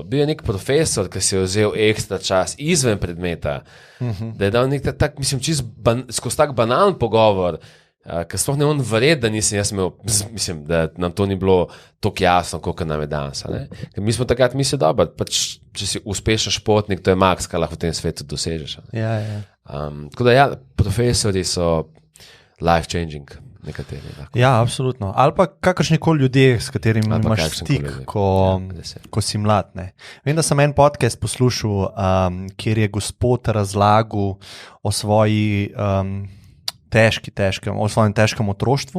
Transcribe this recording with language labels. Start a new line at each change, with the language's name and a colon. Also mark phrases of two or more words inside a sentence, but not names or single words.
Slovenian: Bil je nek profesor, ki si je vzel ekstra čas izven predmeta, da je dal nek tak, mislim, skozi tak banalen pogovor, ker sploh ne on vred, da nisem jaz imel, mislim, da nam to ni bilo tako jasno, koliko nam je danes. Mi smo takrat mislili, dobro, pač, če si uspešen športnik, to je maks, kar lahko v tem svetu dosežeš. Tako da profesori so life-changing nekateri. Ja, absolutno. Ali pa kakršnikoli ljudje, s katerimi imaš stik, ko si mlad. Ne? Vem, da sem en podcast poslušal, kjer je gospod razlagal o svoji o svojem težkem otroštvu.